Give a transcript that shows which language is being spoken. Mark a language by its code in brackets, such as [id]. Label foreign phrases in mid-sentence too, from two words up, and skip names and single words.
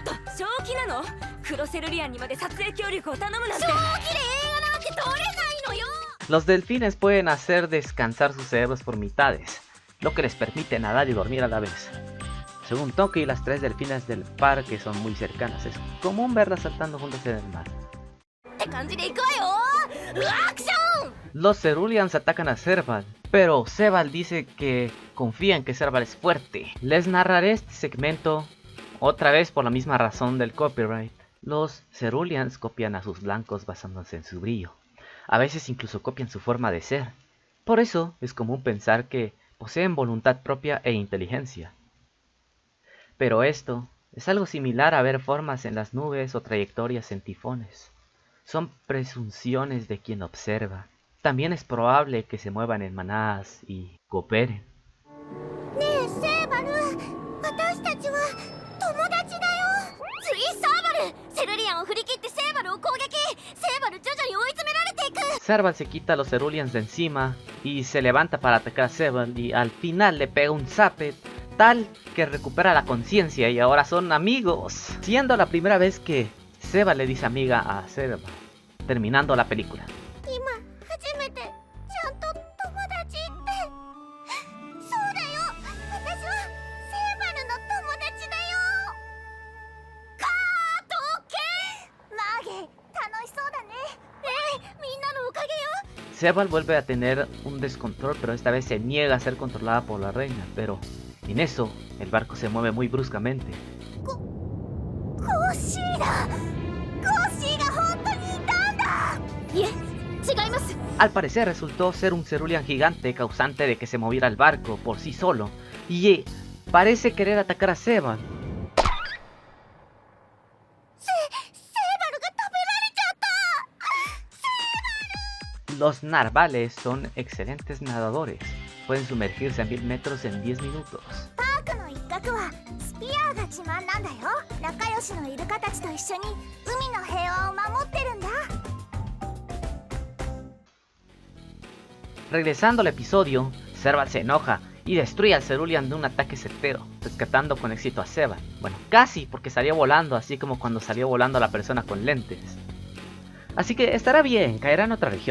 [es] Los delfines pueden hacer descansar sus cerebros por mitades, lo que les permite nadar y dormir a la vez. Según Toki, las 3 delfinas del parque son muy cercanas, es común verlas saltando juntas en el mar. [ja] って感じでいくわよ。アクション。 [es] Los Ceruleans atacan a Serval, pero Sebald dice que confía en que Serval es fuerte. Les narraré este segmento otra vez por la misma razón del copyright. Los Ceruleans copian a sus blancos basándose en su brillo. A veces incluso copian su forma de ser. Por eso es común pensar que poseen voluntad propia e inteligencia. Pero esto es algo similar a ver formas en las nubes o trayectorias en tifones. Son presunciones de quien observa. También es probable que se muevan en manadas y cooperen. [ja] ねえセーバル、私たちは友達だよ。ついサーバル、セルリアンを振り切ってセーバルを攻撃。セーバル徐々に追い詰められていく。 [es] Serval se quita a los Ceruleans de encima y se levanta para atacar a Sebald y al final le pega un zape tal que recupera la conciencia y ahora son amigos, siendo la primera vez que Sebald le dice amiga a Serval, terminando la película. [ja] 今初めてちゃんと友達ってそうだよ。私はセーバルの友達だよ。カートオッケー。マーゲイ楽しそうだね。みんなのおかげよ。 [es] Sebald vuelve a tener un descontrol, pero esta vez se niega a ser controlada por la reina, pero en eso el barco se mueve muy bruscamente. [ja] コッシーだ。コッシーが本当にいたんだ。いえ、違います。 [es] Al parecer resultó ser un Cerulean gigante causante de que se moviera el barco por sí solo y parece querer atacar a Sebald. [ja] セーバルが食べられちゃった。 [es] Los narvales son excelentes nadadores. Pueden sumergirse a 1000 metros en 10 minutos. [ja] パークの一角はスピアーが自慢なんだよ。仲良しのイルカたちと一緒に海の平和を守ってるんだ。 [es] Regresando al episodio, Serval se enoja y destruye al Cerulean de un ataque certero, rescatando con éxito a Sebald. Bueno, casi, porque salió volando, así como cuando salió volando la persona con lentes. Así que estará bien, caerá en otra región.